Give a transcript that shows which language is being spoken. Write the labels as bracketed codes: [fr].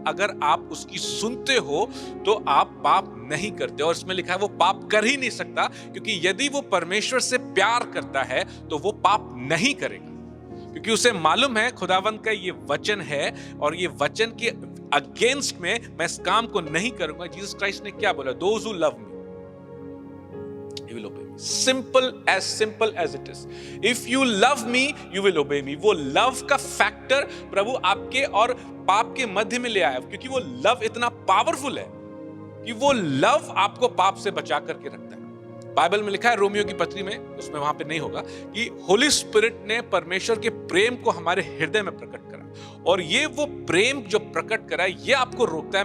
[hi] अगर आप उसकी सुनते हो तो आप पाप नहीं करते। और इसमें लिखा है वो पाप कर ही नहीं सकता, क्योंकि यदि वो परमेश्वर से प्यार करता है तो वो पाप नहीं करेगा, क्योंकि उसे मालूम है खुदावंत का ये वचन है और ये वचन के अगेंस्ट में मैं इस काम को नहीं करूंगा। जीसस क्राइस्ट ने क्या बोला? [en] Those who love me, he will obey me. Simple as it is. If you love me, you will obey me. [hi] वो लव का फैक्टर प्रभु आपके और पाप के मध्य में ले आया, क्योंकि वो लव इतना पावरफुल है कि वो लव आपको पाप से बचा करके रखता है। बाइबल में लिखा है रोमियो की पत्री में, उसमें वहां पे नहीं होगा, कि होली स्पिरिट ने परमेश्वर के प्रेम को हमारे हृदय में प्रकट करा, और ये वो प्रेम जो प्रकट करा ये आपको रोकता है।